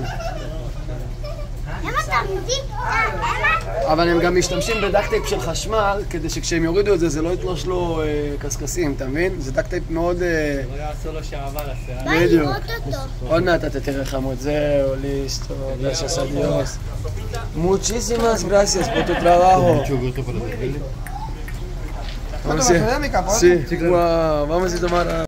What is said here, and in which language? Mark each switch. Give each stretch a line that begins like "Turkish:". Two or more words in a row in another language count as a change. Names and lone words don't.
Hebrew: למה תעמודים? אבל הם גם משתמשים בדאקטייפ של חשמל, כדי שכשהם יורידו את זה, זה לא יתלוש לו קסקסים, אתה מבין? זה דאקטייפ מאוד... לא יעשו לו שעבה לשיער. בא לראות אותו. עוד מעט אתה תראה חמוד, זהו, ליסטו,
Spanish: gracias a Dios. Muchísimas gracias por tu trabajo. Mucho gusto para servirle. Foto académica, ¿por? Sí, wow, vamos a tomar